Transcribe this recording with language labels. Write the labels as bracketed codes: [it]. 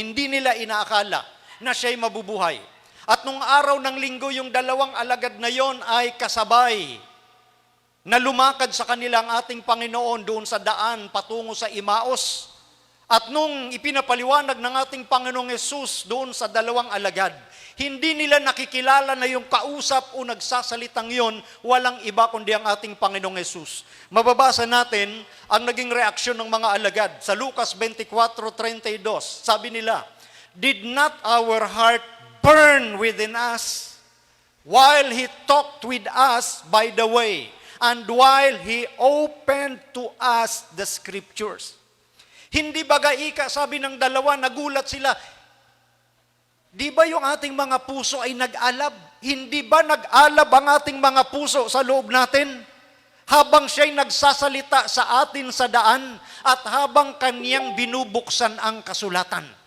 [tl] Hindi nila inaakala na siya'y mabubuhay. At nung araw ng linggo, yung dalawang alagad na yon ay kasabay na lumakad sa kanila ang ating Panginoon doon sa daan patungo sa Imaos. At nung ipinapaliwanag ng ating Panginoong Yesus doon sa dalawang alagad, hindi nila nakikilala na yung kausap o nagsasalitang yon, walang iba kundi ang ating Panginoong Yesus. Mababasa natin ang naging reaksyon ng mga alagad. Sa Lucas 24:32, sabi nila, [en] "Did not our heart burn within us while He talked with us by the way, and while He opened to us the Scriptures?" [tl] Hindi ba gaika, sabi ng dalawa, nagulat sila, di ba yung ating mga puso ay nag-alab? Hindi ba nag-alab ang ating mga puso sa loob natin? Habang siya'y nagsasalita sa atin sa daan at habang kaniyang binubuksan ang kasulatan.